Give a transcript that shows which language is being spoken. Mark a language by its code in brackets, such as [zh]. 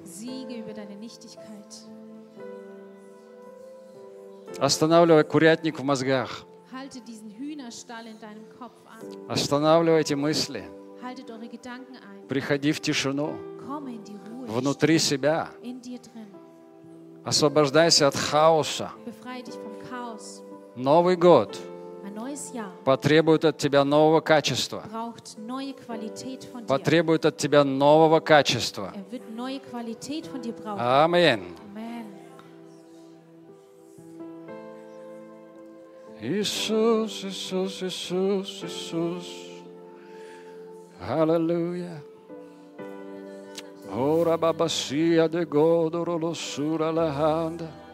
[de] Siege über deine Nichtigkeit. [ru] Останавливай курятник в мозгах. [de] Halte diesen Hühnerstall in deinem Kopf an. [ru] Останавливай эти мысли. [de] Haltet eure Gedanken ein. [ru] Приходи в тишину. [de] Komme in die Ruhe. [ru] Внутри себя. [de] In dir drin. [ru] Освобождайся от хаоса. [de] Befreie dich vom Chaos. [ru] Новый год. [de] Ein neues Jahr. [ru] Потребует от тебя нового качества. [de] Braucht neue Qualität von dir. [ru] Потребует от тебя нового качества. [de] Er wird neue Qualität von dir brauchen. Amen. Amen. [ru] Иисус, Иисус, Иисус, Иисус. Аллилуйя. Ora babasia de godoro lo sura la handa.